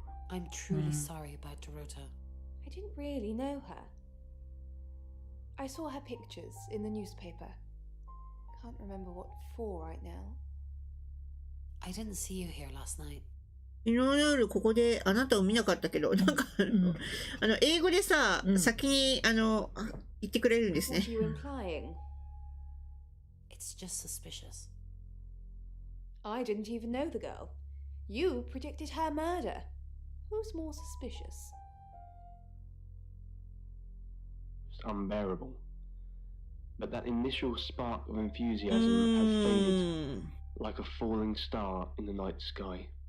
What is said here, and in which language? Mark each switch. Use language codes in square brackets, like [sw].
[en] I'm truly sorry about Dorota. I didn't really know her. I saw her pictures in the newspaper. can't remember what for right now. I didn't see you here last night. [ja] 昨日の夜ここであなたを見なかったけど、なんか英語でさ、先に言ってくれるんですね。 [en] What are you implying? It's just suspicious. I didn't even know the girl. You predicted her murder. Who's more suspicious? It's unbearable. But that initial spark of enthusiasm has faded like a falling star in the night sky.